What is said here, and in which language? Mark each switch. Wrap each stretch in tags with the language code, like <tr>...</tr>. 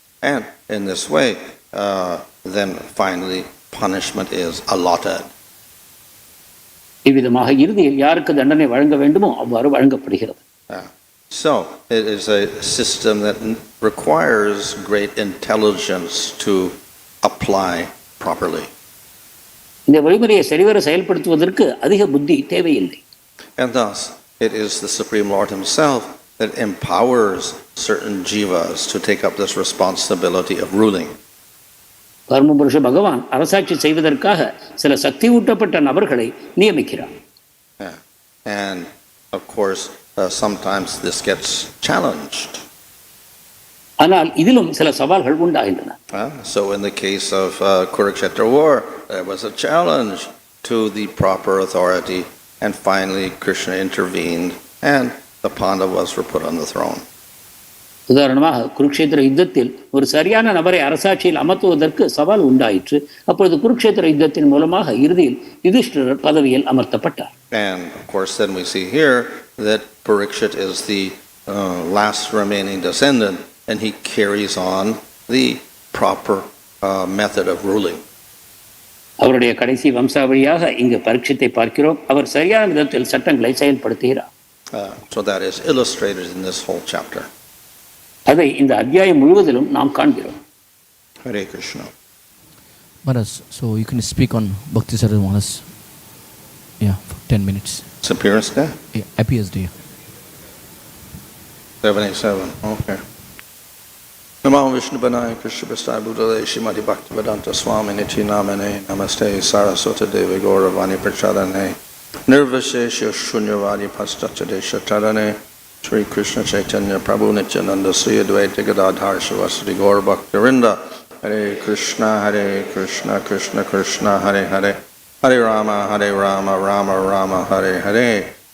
<en>And in this way, then finally punishment is allotted.</en> <ta>இவ்விதமாக இறுதியில் யாருக்கு தண்டனை வழங்க வேண்டுமோ அவ்வாறு வழங்கப்படுகிறது.</ta> <en>So it is a system that requires great intelligence to apply properly.</en> <ta>இந்த வழிமுறையை சரிவர செயல்படுத்துவதற்கு அதிக புத்தி தேவையில்லை.</ta> <en>And thus it is the Supreme Lord himself that empowers certain jivas to take up this responsibility of ruling.</en> <ta>பரமபுருஷ பகவான் அரசாட்சி செய்வதற்காக சில சக்தி ஊட்டப்பட்ட நபர்களை நியமிக்கிறார்.</ta> <en>And of course sometimes this gets challenged.</en> <ta>ஆனால் இதிலும் சில சவால்கள் உண்டாகின்றன.</ta> <en>So in the case of Kurukshetra war, there was a challenge to the proper authority, and finally Krishna intervened and the Pandavas were put on the throne.</en> <ta>உதாரணமாக குருக்ஷேத்திர யுத்தத்தில் ஒரு சரியான நபரை அரசாட்சியில் அமர்த்துவதற்கு சவால் உண்டாயிற்று. அப்பொழுது குருக்ஷேத்திர யுத்தத்தின் மூலமாக இறுதியில் யுதிஷ்டிரர் பதவியில் அமர்த்தப்பட்டார்.</ta> <en>And of course then we see here that Parikshit is the last remaining descendant, and he carries on the proper method of ruling.</en> <ta>அவருடைய கடைசி வம்சாவழியாக இங்கு பரீட்சித்தை பார்க்கிறோம். அவர் சரியான விதத்தில் சட்டங்களை செயல்படுத்துகிறார்.</ta> <en>So that is illustrated in this whole chapter.</en> <ta>அதை இந்த அத்தியாயம் முழுவதிலும் நாம் காண்கிறோம்.</ta> <en>Hare Krishna. Maharaj, so you can speak on Bhakti Sarvās. Yeah, for 10 minutes. It's appearance day? Yeah, appearance day. 77, okay.</en> <sa>Namo Vishnupanaya Krishna Prasthaya Bhutale Shrimati Bhaktivedanta Swami Niti Namane Namaste Saraswata Devi Gauravani Prachadane Nirvishesha Shunyavadi Paschachadesha Tarane Sri Krishna Chaitanya Prabhu Nityananda Sri Advaita Gadadhar Shivasati Gaur Bhaktirinda Hare Krishna Krishna Krishna Hare Hare Hare Rama Rama Rama Hare Hare.</sa>